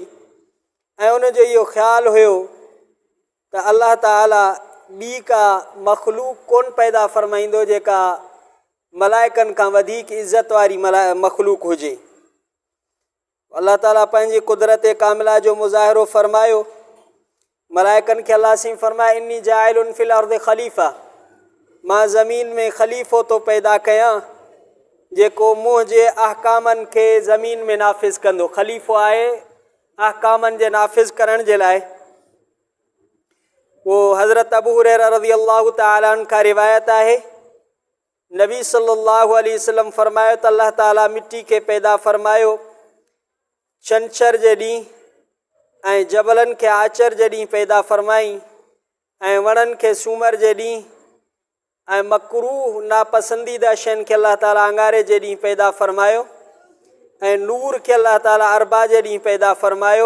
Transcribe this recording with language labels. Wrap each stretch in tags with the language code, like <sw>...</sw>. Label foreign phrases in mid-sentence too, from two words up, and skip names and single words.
<sd>ऐं उन जो इहो ख़्यालु हुयो त अल्लाह ताला ॿी का मख़लूक कोन पैदा फ़रमाईंदो जेका मलाइकनि खां वधीक इज़त वारी मख़लूक हुजे। अल्लाह ताला पंहिंजी कुदरत कामिला जो मुज़ाहिरो फ़रमायो। मलाइकनि खे अल्लाह से फ़रमाया,</sd> <ar>إني جاعل في الأرض خليفة,</ar> <sd>मां ज़मीन में ख़लीफ़ो तो पैदा कयां जेको मुंहिंजे अहकामनि खे ज़मीन में नाफ़िज़ कंदो। ख़लीफ़ो आहे अहकामनि जे नाफ़िज़ करण जे लाइ। वो हज़रत अबू हुरैरा</sd> <ar>رضي الله تعالى عنه</ar> <sd>खां रिवायत आहे, नबी</sd> <ar>صلى الله عليه وسلم</ar> <sd>फ़रमायो त अल्लाह ताला मिट्टी खे पैदा फ़रमायो छंछर जे ॾींहुं, ऐं जबलनि खे आचर जे ॾींहुं पैदा फ़रमाई, ऐं वणनि खे सूमर जे ॾींहुं, ऐं मकरूह नापसंदीदा शयुनि खे अल्लाह ताला अंगारे जे ॾींहुं पैदा फ़रमायो, ऐं नूर खे अल्लाह ताला अरबा जे ॾींहुं पैदा फ़रमायो।</sd>